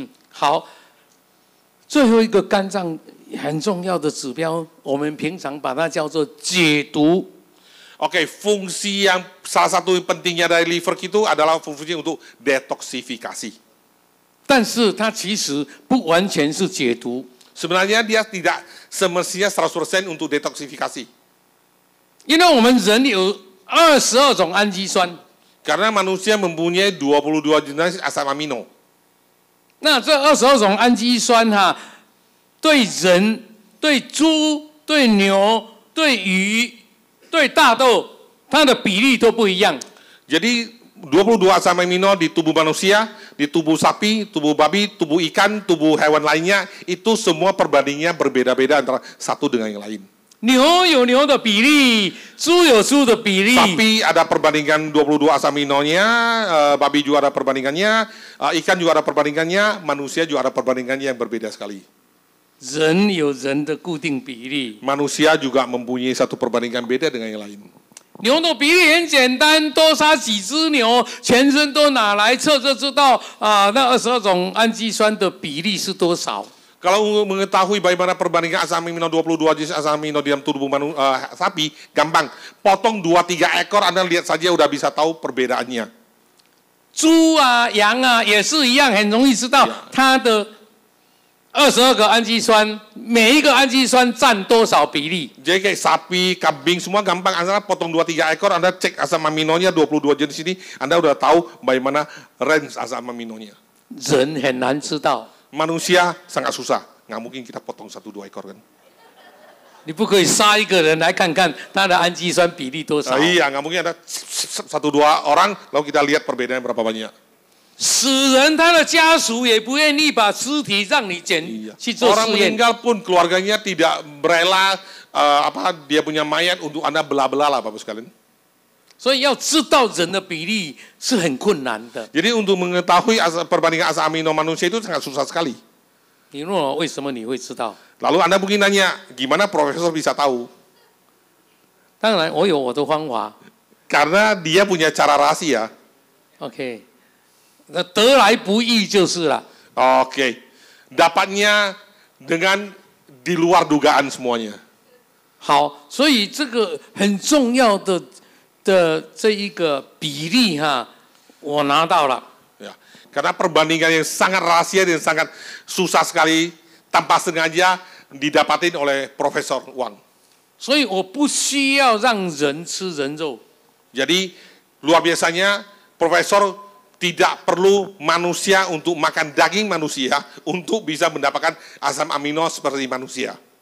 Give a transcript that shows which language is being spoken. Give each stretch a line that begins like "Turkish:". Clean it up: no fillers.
Chinese: 好，最后一个肝脏很重要的指标，我们平常把它叫做解毒。
Indonesian: Oke, fungsi yang salah satu pentingnya dari liver itu adalah fungsi untuk detoksifikasi.
Chinese: 但是它其实不完全是解毒。
Indonesian: Sebenarnya dia tidak semestinya 100% untuk detoksifikasi.
Chinese: 因为我们人有22种氨基酸，
Indonesian: Karena manusia mempunyai 22 jenis asam amino.
Chinese: 那这22种氨基酸哈，对人、对猪、对牛、对鱼、对大豆，它的比例都不一样。
Indonesian: Jadi 22 asam amino di tubuh manusia, di tubuh sapi, tubuh babi, tubuh ikan, tubuh hewan lainnya, itu semua perbandingannya berbeda-beda antara satu dengan yang lain.
Chinese: 牛有牛的比例，猪有猪的比例。
Indonesian: Sapi ada perbandingan 22 asam aminonya, babi juga ada perbandingannya, ikan juga ada perbandingannya, manusia juga ada perbandingannya yang berbeda sekali.
Chinese: 人有人的固定比例，
Indonesian: Manusia juga mempunyai satu perbandingan beda dengan yang lain.
Chinese: 牛的比例很简单，多杀几只牛，全身都拿来测就知道那22种氨基酸的比例是多少。
Indonesian: Kalau mengetahui bagaimana perbandingan asam amino 22 jenis asam amino di dalam tubuh sapi, gampang. Potong 2-3 ekor, Anda lihat saja udah bisa tahu perbedaannya.
Chinese: 猪啊、羊啊也是一样，很容易知道它的22个氨基酸，每一个氨基酸占多少比例。
Indonesian: Jadi kayak sapi, kambing, semua gampang. Anda potong 2-3 ekor, Anda cek asam aminonya 22 jenis ini, Anda udah tahu bagaimana range asam aminonya.
Chinese: 人很难知道，
Indonesian: Manusia sangat susah, nggak mungkin kita potong 1-2 ekor kan?
Chinese: 你不可以杀一个人来看看他的氨基酸比例多少。
Indonesian: Iya, nggak mungkin ada 1-2 orang, lalu kita lihat perbedaannya berapa banyak.
Chinese: 死人他的家属也不愿意把尸体让你捡去做
Indonesian: Orang
Chinese: 试验。
Indonesian: meninggal pun keluarganya tidak rela dia punya mayat untuk Anda belah-belah lah Bapak sekalian.
Chinese: 所以要知道人的比例是很困难的。
Indonesian: Jadi untuk mengetahui perbandingan asam amino manusia itu sangat susah sekali.
Chinese: 你问我为什么你会知道？
Indonesian: Lalu Anda mungkin nanya, gimana profesor bisa tahu?
Chinese: 当然，我有我的方法。
Indonesian: Karena dia punya cara rahasia.
Chinese: OK， 那得来不易就是了。
Indonesian: Oke, dapatnya dengan di luar dugaan semuanya.
Chinese: 好，所以这个很重要的这一个比例哈，我拿到了。
Indonesian: Ya, karena perbandingan yang sangat rahasia dan sangat susah sekali tanpa sengaja didapatin oleh Profesor Wang.
Chinese: 所以我不需要让人吃人肉。
Indonesian: Jadi luar biasanya Profesor tidak perlu manusia untuk makan daging manusia untuk bisa mendapatkan asam amino seperti manusia.